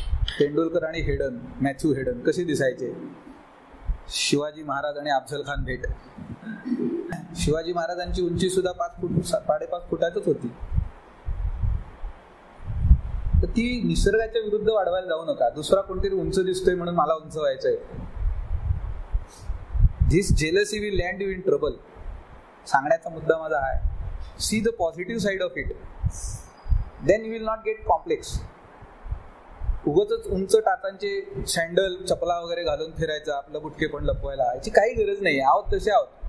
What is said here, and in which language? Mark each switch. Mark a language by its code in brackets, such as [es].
[mr] तेंडुलकर आणि Hayden, Matthew Hayden कसे दिसायचे. शिवाजी महाराज आणि अफझल खान भेट. शिवाजी महाराजांची उंची सुद्धा 5 फूट 5.5 फुटातच होती. तर ती निसर्गाच्या विरुद्ध वाढवायला जाऊ नका. दुसरा कोणतरी उंच दिसतोय म्हणून मला उंच व्हायचंय. [en] This jealousy will land you in trouble. [mr] सांगण्याचा मुद्दा माझा आहे, [en] See the positive side of it, then you will not get complex. [mr] उगाचच उंच टाचांचे सँडल चपला वगैरे घालून फिरायचं आपलं बुटके पण लपवायला, याची काही गरज नाही. आहोत तसे आहोत.